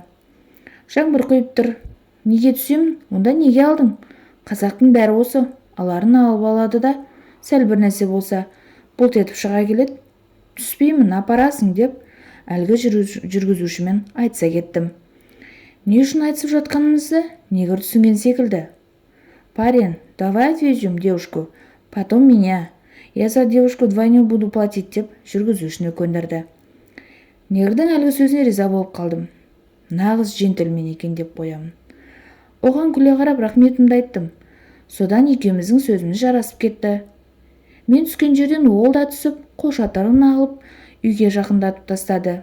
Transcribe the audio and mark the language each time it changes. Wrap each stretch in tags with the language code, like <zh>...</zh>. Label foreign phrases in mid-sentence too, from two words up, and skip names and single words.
<kk>Жаңбыр құйып тұр. Неге түсемін? Онда неге алдың? Қазақтың бәрі осы. Аларын алып алады да, сәл бір нәрсе болса, бұлт етіп шыға келеді. Түспеймін, апарасың деп, әлгі жүргізушімен айтса кеттім. Не үшін айтысып жатқанымызды негр түсінген секілді.</kk> <ru>Парень, давай отвезем девушку, потом меня. Я за девушку двойню буду платить</ru> <kk>деп жүргізушіні көндірді. Негрдің әлгі сөзіне риза болып қалдым. Нағыз джентльмен екен деп қоямын. Оған күле қарап рахметімді айттым. Содан екеуміздің сөзіміз жарасып кетті. Мен түскен жерден ол да түсіп, қолшатырын алып, үйге жақындатып тастады.</kk>